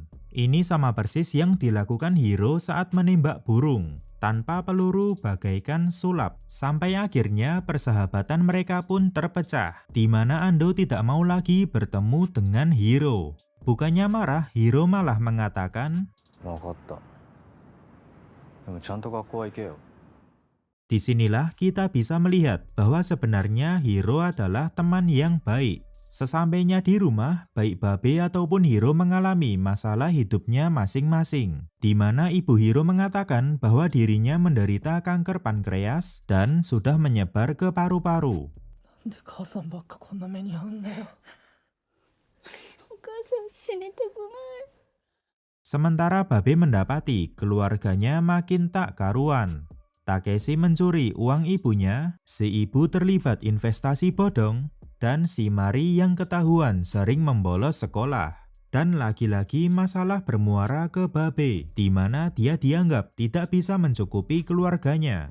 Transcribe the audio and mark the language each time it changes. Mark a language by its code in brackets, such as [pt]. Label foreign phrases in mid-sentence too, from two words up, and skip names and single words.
[id] Ini sama persis yang dilakukan Hiro saat menembak burung. Tanpa peluru bagaikan sulap. Sampai akhirnya persahabatan mereka pun terpecah, di mana Ando tidak mau lagi bertemu dengan Hiro. Bukannya marah, Hiro malah mengatakan, [ja] わかった。でもちゃんと学校は行けよ。 [id] disinilah kita bisa melihat bahwa sebenarnya Hiro adalah teman yang baik. Sesampainya di rumah, baik Babe ataupun Hiro mengalami masalah hidupnya masing-masing, di mana ibu Hiro mengatakan bahwa dirinya menderita kanker pankreas dan sudah menyebar ke paru-paru. [ja] なんで母さんばっかこんな目に遭うんだよ。お母さん死にたくない。 [id] Sementara Babe mendapati keluarganya makin tak karuan. Takeshi mencuri uang ibunya, si ibu terlibat investasi bodong, dan si Mari yang ketahuan sering membolos sekolah. Dan lagi-lagi masalah bermuara ke Babe, di mana dia dianggap tidak bisa mencukupi keluarganya.